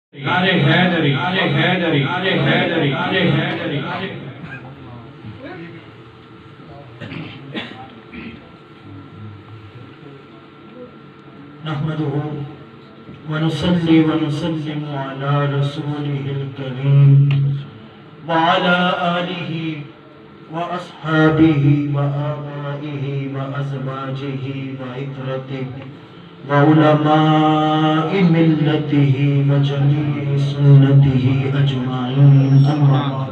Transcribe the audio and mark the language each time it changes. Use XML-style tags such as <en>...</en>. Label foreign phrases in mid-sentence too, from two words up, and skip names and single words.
<ur>نعرہ حیدری، نعرہ حیدری، نعرہ حیدری، نعرہ حیدری،</ur> <ar>نحمده ونصلي ونسلم على رسوله الكريم وعلى آله وأصحابه وآبائه وأزواجه وعترته وعلماء ملته وجميع سنته أجمعين أما بعد</ar>